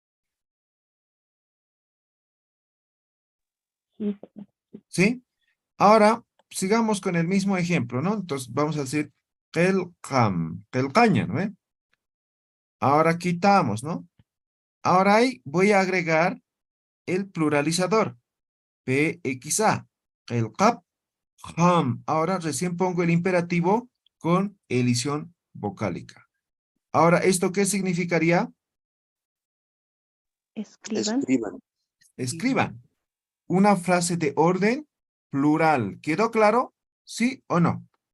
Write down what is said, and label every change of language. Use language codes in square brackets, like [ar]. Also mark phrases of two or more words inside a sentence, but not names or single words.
[es] Sí, ¿Sí? Ahora, sigamos con el mismo ejemplo, ¿no? Entonces, vamos a decir kelcaña, ¿no? Ahora quitamos, ¿no? Ahora ahí voy a agregar el pluralizador. PXA. Kelkap, ham. Ahora recién pongo el imperativo con elisión vocálica. Ahora, ¿esto qué significaría? Escriban. Escriban. Escriban. Una frase de orden plural. ¿Quedó claro? ¿Sí o no?